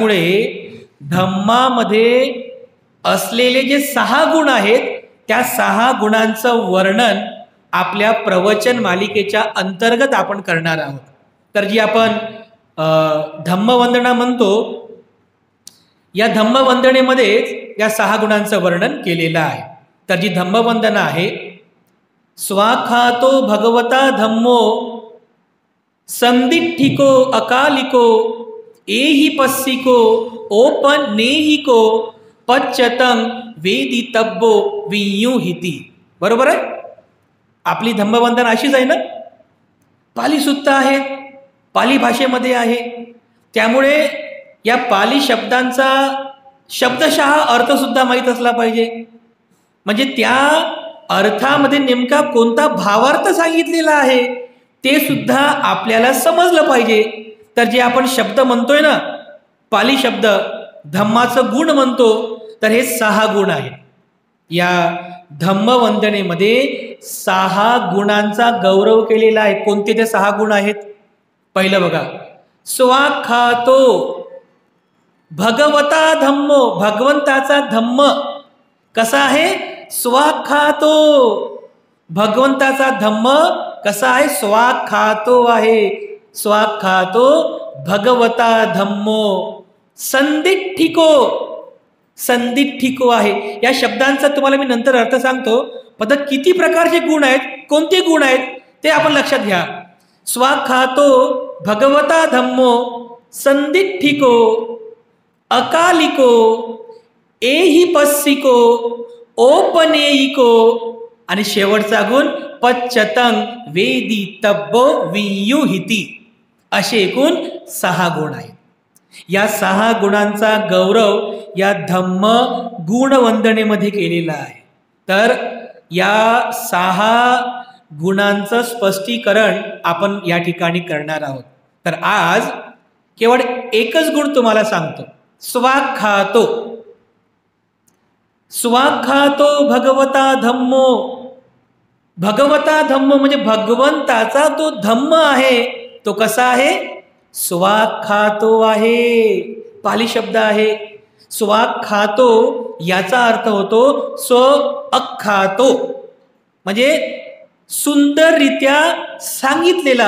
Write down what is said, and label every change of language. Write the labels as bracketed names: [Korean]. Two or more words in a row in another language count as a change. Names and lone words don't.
[Marathi] त्यामुळे धम्मामध्ये असलेले जे 6 गुण आहेत त्या 6 गुणांचं वर्णन आपल्या प्रवचन मालिकेच्या अंतर्गत आपण करणार आहोत. तर जी आपण धम्मवंदना म्हणतो, या धम्मवंदनेमध्येच या 6 गुणांचं वर्णन केलेलं आहे. तर जी धम्मवंदना आहे, [Pali] स्वाखातो भगवता धम्मो संदिठ्ठिको अकालिको एहि पस्सिको ओपनेहिको पच्चतं वेदितब्बो वियुहिति. [Marathi] बरोबर आहे? आपली धम्मवंदना अशीच आहे ना, पाली सुत्त आहेत, पाली भाषेमध्ये आहे. त्यामुळे या पाली शब्दांचा शब्दशः अर्थ सुद्धा माहीत असला पाहिजे. म्हणजे त्या अर्थामध्ये नेमका कोणता भावार्थ सांगितलेला आहे ते सुद्धा आपल्याला समजलं पाहिजे. तर जे आपण शब्द म्हणतोय ना, पाली शब्द धम्माचं गुण म्हणतो, तर हे 6 गुण आहेत. या धम्मवंदनेमध्ये 6 गुणांचा गौरव केलेला आहे. कोणते ते 6 गुण आहेत? पहिलं बघा, [Pali] स्वाखातो भगवता धम्मो, [Marathi] भगवंताचा धम्म कसा आहे? स्वाखातो. भगवंताचा धम्म कसा आहे? स्वाखातो आहे. [Pali] स्वाखातो भगवता धम्मो संदिठ्ठिको, संदिठ्ठिको आहे. [Marathi] या शब्दांचा तुम्हाला मी नंतर अर्थ सांगतो. पण किती प्रकारचे गुण आहेत, कोणते गुण आहेत ते आपण लक्षात घ्या. [Pali] स्वाखातो भगवता धम्मो संदिठ्ठिको अकालिको एहि पस्सिको ओपनेयिको [Marathi] आणि शेवटचा गुण [Pali] पच्चतं वेदितब्बो वियुहिति. [Marathi] असे एकूण 6 गुण आहेत. या 6 गुणांचा गौरव या धम्म गुणवंदनेमध्ये केलेला आहे. तर या 6 गुणांचं स्पष्टीकरण आपण या ठिकाणी करणार आहोत. तर आज केवळ एकच गुण तुम्हाला सांगतो, स्वाखातो. [Pali] स्वाखातो भगवता धम्मो. [Marathi] भगवता धम्म म्हणजे भगवंताचा तो धम्म आहे, तो कसा आहे? स्वाखातो आहे. पाली शब्द आहे. स्वाखातो याचा अर्थ होतो स्व अख्खातो, म्हणजे सुंदररित्या सांगितलेला.